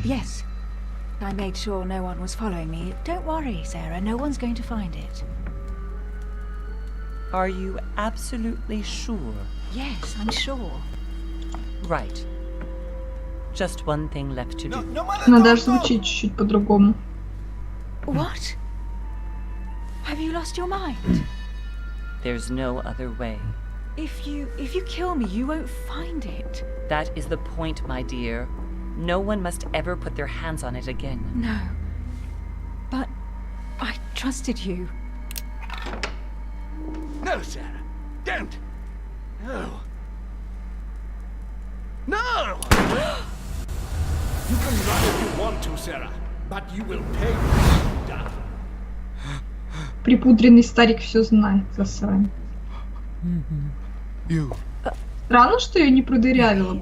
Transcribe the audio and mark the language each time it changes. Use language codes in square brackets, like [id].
[en] Yes. I made sure no one was following me. Don't worry, Sarah. No one's going to find it. Are you absolutely sure? Yes, I'm sure. Right. Just one thing left to do. [ru] Надо аж звучить чуть-чуть по-другому. [en] What? Have you lost your mind? There's no other way. If you kill me, you won't find it. That is the point, my dear. No one must ever put their hands on it again. No. But I trusted you. No, Sarah. Don't. No. No! You can run if you want to, Sarah, but you will pay when you die. [ru] Припудренный старик все знает, засрань. Странно, что ее не продырявило.